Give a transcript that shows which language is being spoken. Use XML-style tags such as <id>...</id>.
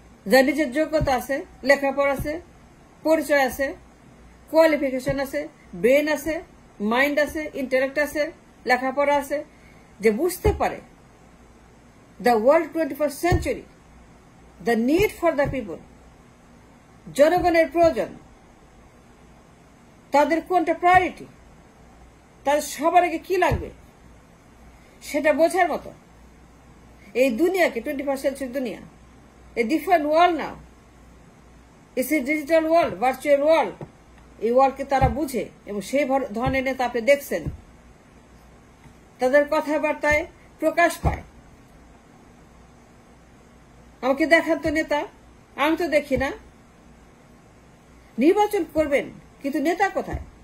<bn>যার নিজের যোগ্যতা আছে, লেখাপড়া আছে, পরিচয় আছে, কোয়ালিফিকেশন আছে, ব্রেন আছে, মাইন্ড আছে, ইন্টেলেক্ট আছে, লেখাপড়া আছে, যে বুঝতে পারে</bn> <en>the world 21st century, the need for the people,</en> <bn>জনগণের প্রয়োজন, তাদের কোনটা প্রায়োরিটি, তাদের সবার আগে কি লাগবে, সেটা বোঝার মতো। এই দুনিয়াকে 21st সেঞ্চুরি দুনিয়া,</bn> <en>a different world now. It's a digital world, virtual world.</en> <bn>এই ওয়ার্ল্ডকে তারা বুঝে, এবং সেই ধরনের নেতা আপনি দেখছেন, তাদের কথাবার্তায় প্রকাশ পায়। আমাকে দেখান তো নেতা, আমি তো দেখি না। নির্বাচন করবেন, কিন্তু নেতা কোথায়?</bn>